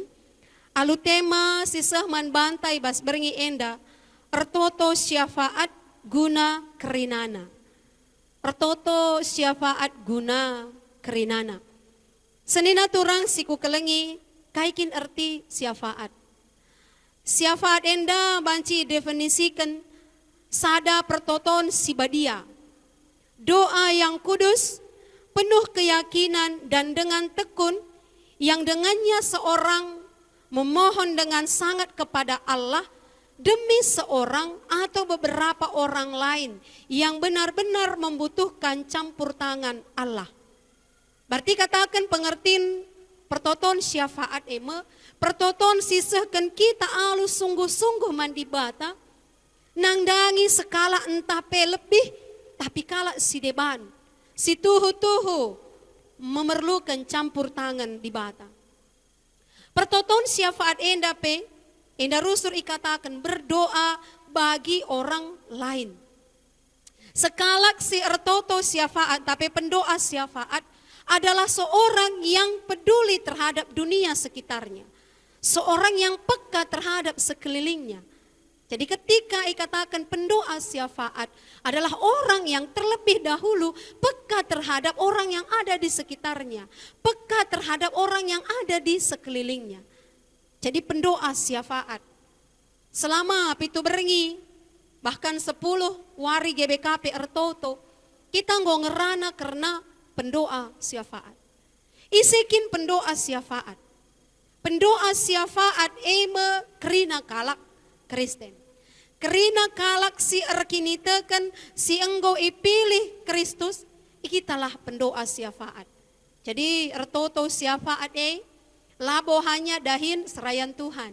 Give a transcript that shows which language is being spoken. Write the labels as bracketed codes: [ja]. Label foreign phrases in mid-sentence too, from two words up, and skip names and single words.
[btx] Alu tema sisah man bantai bas berngi enda, ertoto syafaat guna kerinana. Ertoto syafaat guna kerinana. Senina turang siku kelengi kaikin erti syafaat. Syafaat enda banci definisikan sada pertoton si badia. [id] Doa yang kudus, penuh keyakinan dan dengan tekun yang dengannya seorang memohon dengan sangat kepada Allah demi seorang atau beberapa orang lain yang benar-benar membutuhkan campur tangan Allah. [btx] Berarti katakan pengertian pertoton syafaat eme, pertoton sisahkan kita alus sungguh-sungguh mandi bata, nangdangi sekala entah pe lebih, tapi kala si deban, si tuhu-tuhu [id] memerlukan campur tangan [btx] di bata. Pertoton syafaat enda pe, enda rusur ikatakan [id] berdoa bagi orang lain. [btx] Sekalak si ertoto syafaat, [id] tapi pendoa syafaat adalah seorang yang peduli terhadap dunia sekitarnya. Seorang yang peka terhadap sekelilingnya. Jadi ketika ikatakan pendoa syafaat adalah orang yang terlebih dahulu peka terhadap orang yang ada di sekitarnya. Peka terhadap orang yang ada di sekelilingnya. [btx] Jadi pendoa syafaat. Selama pitu berengi, bahkan 10 wari GBKP ertoto, kita nggo ngerana karena pendoa syafaat. Isikin pendoa syafaat. Pendoa syafaat eme kerina kalak Kristen. Kerina kalak si erkinitekan si enggo ipilih Kristus, ikitalah pendoa syafaat. Jadi ertoto syafaat labo hanya dahin serayan Tuhan.